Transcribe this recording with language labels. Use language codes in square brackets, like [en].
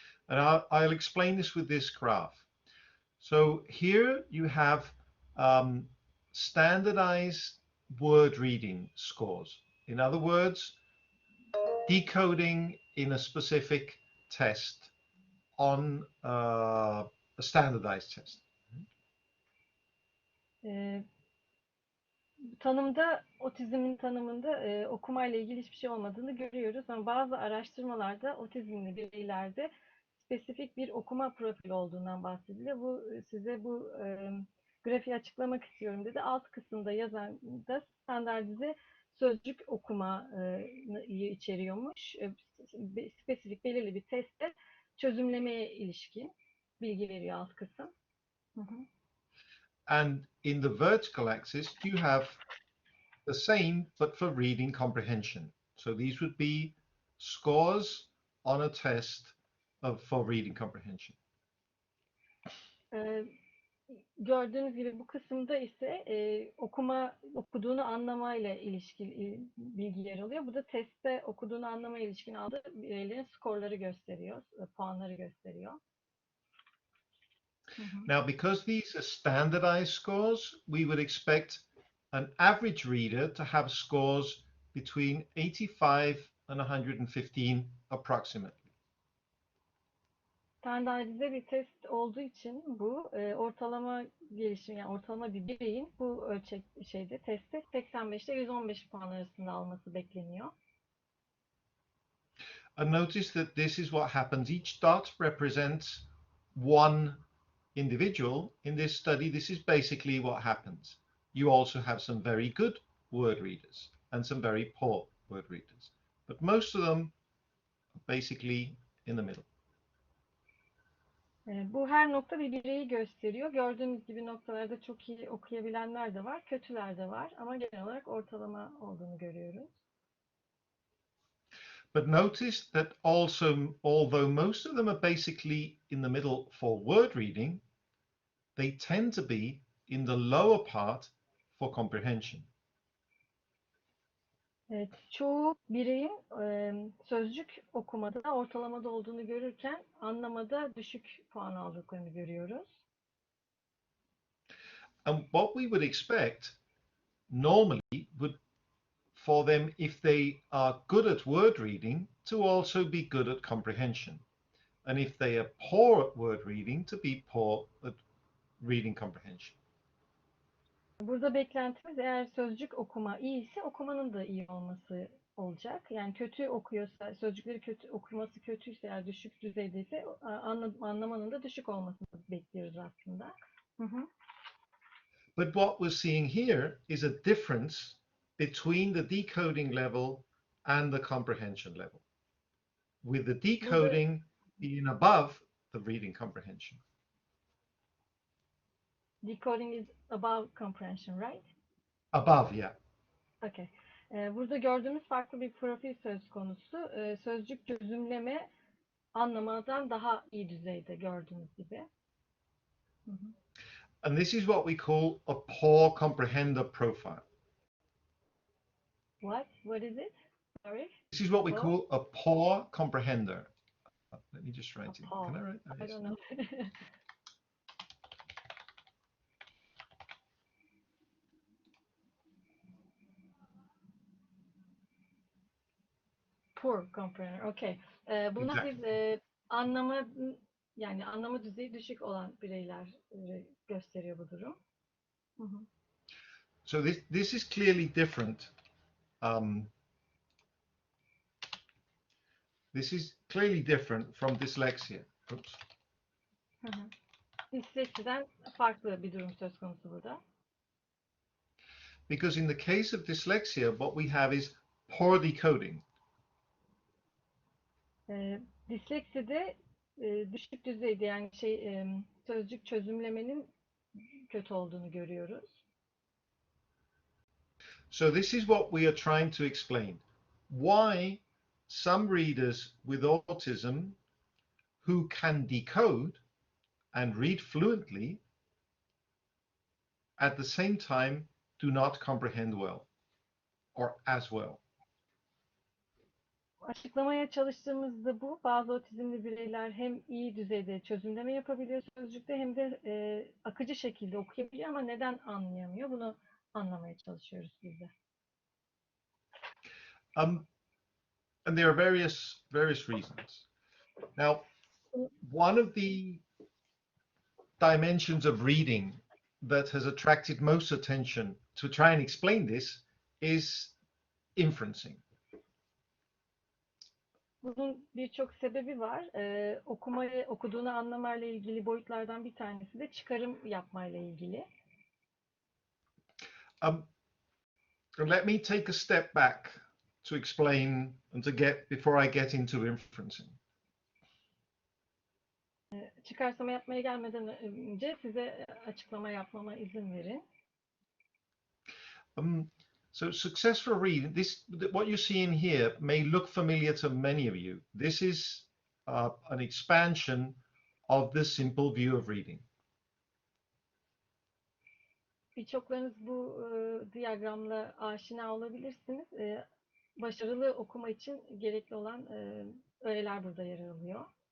[en] And I'll explain this with this graph. So here you have standardized word reading scores. In other words, decoding in a specific test on a standardized test. [tr] Tanımda, otizmin tanımında okumayla ilgili hiçbir şey olmadığını görüyoruz ama bazı araştırmalarda otizmli bireylerde spesifik bir okuma profili olduğundan bahsediliyor. Bu size bu grafiği açıklamak istiyorum dedi. Alt kısımda yazan da standartize sözcük okumayı içeriyormuş. Spesifik belirli bir testte çözümlemeye ilişkin bilgi veriyor alt kısım. [en] And in the vertical axis, you have the same, but for reading comprehension. So these would be scores on a test for reading comprehension. [tr] Gördüğünüz gibi bu kısımda ise okuduğunu anlamayla ilişkili bilgiler oluyor. Bu da testte okuduğunu anlamaya ilişkin aldığı bireylerin skorları gösteriyor, puanları gösteriyor. [en] Now, because these are standardized scores, we would expect an average reader to have scores between 85 and 115 approximately. [tr] Standartize bir test olduğu için bu ortalama gelişim, yani ortalama bir bireyin bu testte 85 ile 115 puan arasında alması bekleniyor. [en] And notice that this is what happens. Each dot represents one individual. In this study, this is basically what happens. You also have some very good word readers and some very poor word readers, but most of them are basically in the middle. [tr] Bu her nokta bir bireyi gösteriyor. Gördüğünüz gibi noktalarda çok iyi okuyabilenler de var, kötüler de var ama genel olarak ortalama olduğunu görüyoruz. [en] But notice that also, although most of them are basically in the middle for word reading, they tend to be in the lower part for comprehension. [tr] Evet, çoğu bireyin sözcük okumada ortalamada olduğunu görürken anlamada düşük puan aldıklarını görüyoruz. [en] And what we would expect normally would for them, if they are good at word reading, to also be good at comprehension. And if they are poor at word reading, to be poor at reading comprehension. [tr] Burada beklentimiz eğer sözcük okuma iyiyse okumanın da iyi olması olacak. Yani kötü okuyorsa, sözcükleri okuması kötüyse, eğer düşük düzeydeyse anlamanın da düşük olmasını bekliyoruz aslında. [en] But what we're seeing here is a difference between the decoding level and the comprehension level, with the decoding being above the reading comprehension. Decoding is above comprehension, right? Above, yeah. Okay. [tr] Burada gördüğümüz farklı bir profil söz konusu. Sözcük çözümleme anlamadan daha iyi düzeyde gördüğünüz gibi. [en] And this is what we call a poor comprehender profile. What? What is it? Sorry? This is what we Poor? call a poor comprehender. Let me just write it. Paul. Can I write that? I don't know. Poor comprehender. Okay. [tr] Bunu [en] Exactly. [tr] biz anlama düzeyi düşük olan bireyler gösteriyor bu durum. Hı hı. [en] So this is clearly different. This is clearly different from dyslexia. Oops. Hı hı. [tr] Disleksiden farklı bir durum söz konusu burada. [en] Because in the case of dyslexia, what we have is poor decoding. [tr] Dislekside düşük düzeyde yani sözcük çözümlemenin kötü olduğunu görüyoruz. [en] So this is what we are trying to explain. Why some readers with autism who can decode and read fluently at the same time do not comprehend well or as well. [tr] Açıklamaya çalıştığımızda bu. Bazı otizmli bireyler hem iyi düzeyde çözümleme yapabiliyor sözcükte hem de akıcı şekilde okuyabiliyor ama neden anlayamıyor? Bunu anlamaya çalışıyoruz biz de. [en] And there are various reasons. Now, one of the dimensions of reading that has attracted most attention to try and explain this is inferencing. [tr] Bunun birçok sebebi var. Okuduğunu anlamayla ilgili boyutlardan bir tanesi de çıkarım yapmayla ilgili. [en] Let me take a step back to explain and before I get into inferencing. [tr] Çıkarsama yapmaya gelmeden önce size açıklama yapmama izin verin. [en] So successful reading, what you see in here may look familiar to many of you. This is an expansion of the simple view of reading. [tr] Birçoklarınız bu diyagramla aşina olabilirsiniz. Başarılı okuma için gerekli olan öğeler burada yer alıyor.